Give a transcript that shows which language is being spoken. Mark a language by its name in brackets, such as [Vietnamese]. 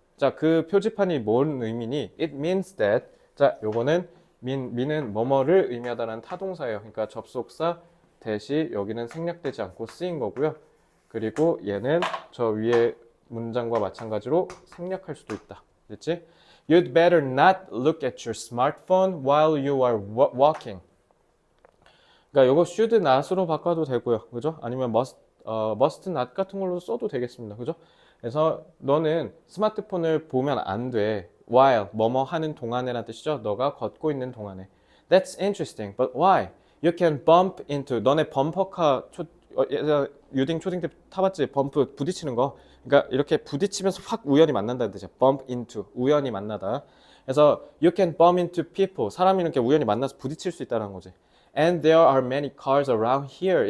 [Korean] 자, 그 표지판이 뭔 의미니? [English] It means that. [Korean] 자, 요거는 mean은 뭐뭐를 의미하다라는 타동사예요. 그러니까 접속사 대시 여기는 생략되지 않고 쓰인 거고요. 그리고 얘는 저 위에 문장과 마찬가지로 생략할 수도 있다. 됐지? [English] You'd better not look at your smartphone while you are walking. [Korean] 그러니까 이거 should not으로 바꿔도 되고요. 그죠? 아니면 must not 같은 걸로 써도 되겠습니다. 그죠? 그래서 너는 스마트폰을 보면 안 돼. while 뭐뭐 하는 동안에란 뜻이죠. 너가 걷고 있는 동안에. [English] That's interesting, but why? You can bump into. [Korean] 너네 범퍼카 유딩 초딩 때 타봤지? 범프 부딪히는 거. 그러니까 이렇게 부딪히면서 확 우연히 만난다는 뜻이야. bump into 우연히 만나다. 그래서 [English] you can bump into people. [Korean] 사람이 이렇게 우연히 만나서 부딪힐 수 있다는 거지. [English] And there are many cars around here.